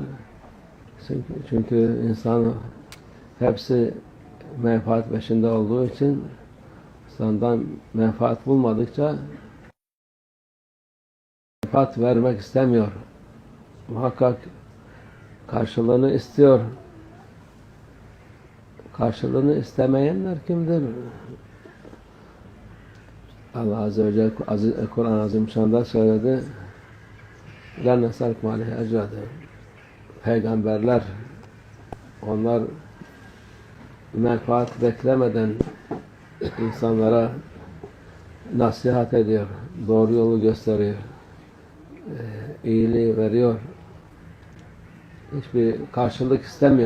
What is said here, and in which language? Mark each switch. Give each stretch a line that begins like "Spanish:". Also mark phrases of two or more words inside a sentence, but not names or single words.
Turkish: Çünkü insan hepsi menfaat peşinde olduğu için insandan menfaat bulmadıkça menfaat vermek istemiyor. Muhakkak karşılığını istiyor. Karşılığını istemeyenler kimdir? Allah
Arabic: عز وجل
Turkish: Kur'an-ı Azimüşşan'da söyledi.
Arabic: لَنْ نَسَلْكُمْ عَلَيْهِ اَجْرًا.
Turkish: Peygamberler onlar menfaat beklemeden insanlara nasihat ediyor. Doğru yolu gösteriyor. İyiliği veriyor. Hiçbir karşılık istemiyor.